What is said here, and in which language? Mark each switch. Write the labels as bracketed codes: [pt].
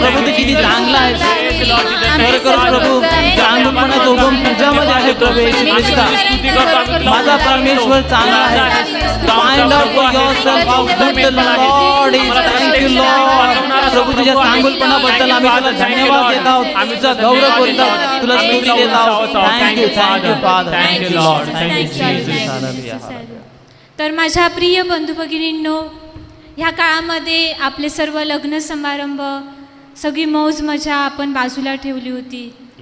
[mr] प्रभु तू किती चांगला आहेस. खरं प्रभू चांगलपणाचा उगम तुझ्यामध्ये आहे प्रभू येशू ख्रिस्ता. माझा परमेश्वर चांगला आहे. [en] Find out for yourself how good the Lord is. Thank you, Lord. [mr] प्रभू तुझ्या चांगलपणाबद्दल आम्ही तुला धन्यवाद देत आहोत. तुझा गौरव करीत आहोत. तुला स्तुती देत आहोत. [en] Thank you, Father. Thank you, Lord. Thank you, Jesus. Hallelujah. [mr] तर माझ्या प्रिय बंधू भगिनींनो, ह्या काळामध्ये आपले सर्व लग्न समारंभ, सगळी मौज मजा आपण बाजूला ठेवली होती.